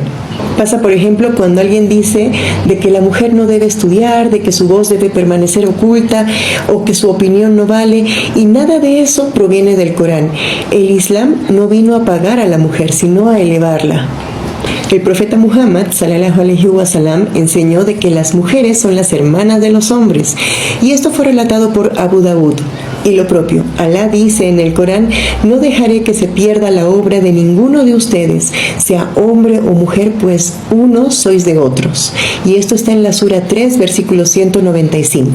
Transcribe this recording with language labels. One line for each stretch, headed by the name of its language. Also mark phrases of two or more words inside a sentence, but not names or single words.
Spanish: Pasa, por ejemplo, cuando alguien dice de que la mujer no debe estudiar, de que su voz debe permanecer oculta o que su opinión no vale, y nada de eso proviene del Corán. El Islam no vino a apagar a la mujer, sino a elevarla. El profeta Muhammad,
Arabic: صلى الله عليه وسلم,
Spanish: enseñó de que las mujeres son las hermanas de los hombres, y esto fue relatado por Abu Dawud. Y lo propio, Alá dice en el Corán: no dejaré que se pierda la obra de ninguno de ustedes, sea hombre o mujer, pues unos sois de otros. Y esto está en la Sura 3, versículo 195.